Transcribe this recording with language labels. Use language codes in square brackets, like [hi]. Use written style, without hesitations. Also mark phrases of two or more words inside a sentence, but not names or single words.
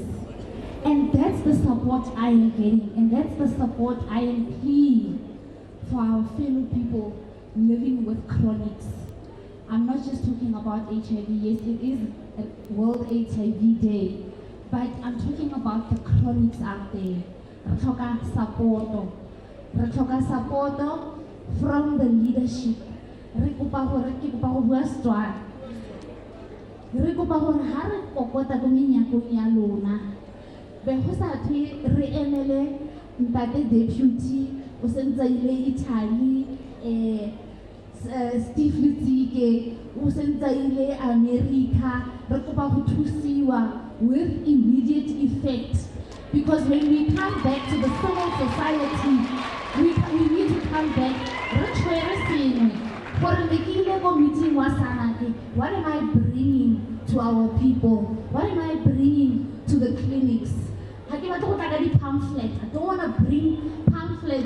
[en] And that's the support I am getting, and that's the support I am pleading for our fellow people living with chronics. I'm not just talking about HIV. Yes, it is a World HIV Day, but I'm talking about the chronics out there. Ratoka support from the leadership. [st] Re kopa hore ke kopa go bua Setswana. Re kopa hore ha re kokota go menyakong ya lona, be go sa thwe re emele ntate deputy o sentse ile Italy, Steve Litsike o sentse ile America. Re kopa go thusiwa [en] with immediate effect, because when we come back to the civil society, we need to come back. What am I bringing to our people? What am I bringing to the clinics? I don't want to bring pamphlets.